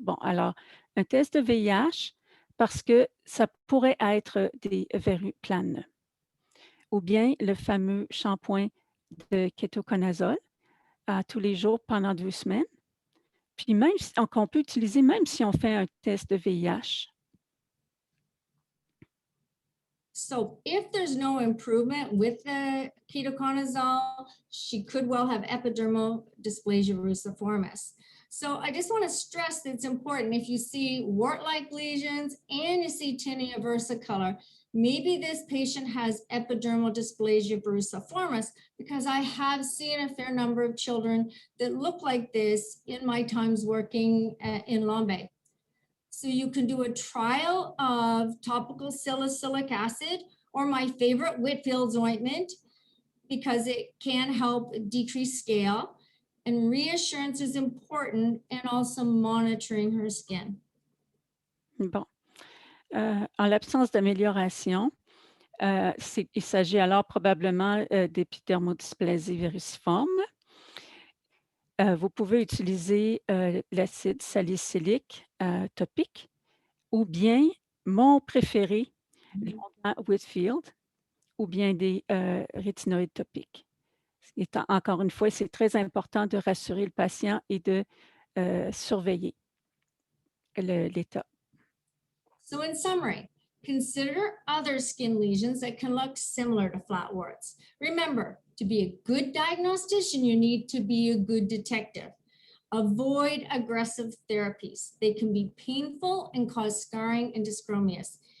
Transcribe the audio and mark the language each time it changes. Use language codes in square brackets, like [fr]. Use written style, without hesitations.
[fr] Bon, alors, un test de VIH, parce que ça pourrait être des verrues planes. Ou bien le fameux shampoing de kétoconazole tous les jours pendant 2 semaines. Puis même qu'on peut utiliser même si on fait un test de VIH. [en] So if there's no improvement with the ketoconazole, she could well have epidermal dysplasia verruciformis. So I just want to stress that it's important if you see wart-like lesions and you see tinea versicolor, maybe this patient has epidermal dysplasia verruciformis, because I have seen a fair number of children that look like this in my times working in Lombe. So you can do a trial of topical salicylic acid, or my favorite, Whitfield's ointment, because it can help decrease scale. And reassurance is important, and also monitoring her skin. [fr] Bon. En l'absence d'amélioration, il s'agit alors probablement d'épidermodysplasie verruciforme. Vous pouvez utiliser l'acide salicylique topique ou bien mon préféré, Whitfield, ou bien des rétinoïdes topiques. Encore une fois, c'est très important de rassurer le patient et de surveiller l'état. [en] So in summary, consider other skin lesions that can look similar to flat warts. Remember, To be a good diagnostician, you need to be a good detective. Avoid aggressive therapies. They can be painful and cause scarring and dyschromias.